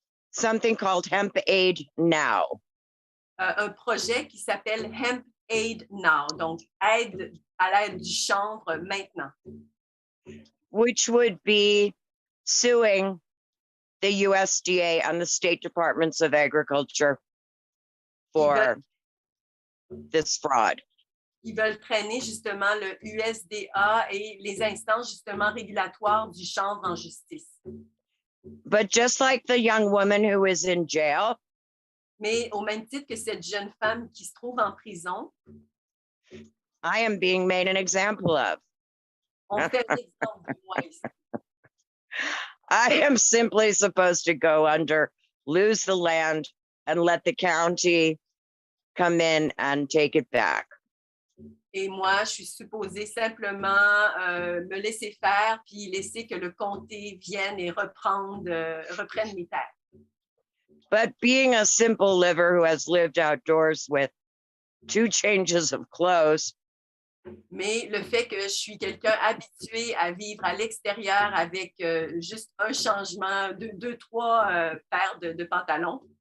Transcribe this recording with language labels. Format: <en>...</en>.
<en>something called Hemp Aid Now.</en> <fr>un projet qui s'appelle Hemp Aid Now, donc aide à l'aide du chanvre maintenant,</fr> <en>Which would be suing the USDA and the state departments of agriculture for this fraud.</en> <fr>qui veulent traîner justement le USDA et les instances justement régulatoires du chanvre en justice.</fr> <en>But just like the young woman who is in jail,</en> <fr>Mais au même titre que cette jeune femme qui se trouve en prison,</fr> <en>I am being made an example of.</en> <fr>on fait l'exemple de moi ici.</fr> <en>I am simply supposed to go under, lose the land, and let the county come in and take it back.</en> <fr>Et moi, je suis supposée simplement me laisser faire puis laisser que le comté vienne et reprenne mes terres.</fr> <en>But being a simple liver who has lived outdoors with 2 changes of clothes,</en> <fr>Mais le fait que je suis quelqu'un habitué à vivre à l'extérieur avec juste un changement, 2-3 paires de pantalons.</fr>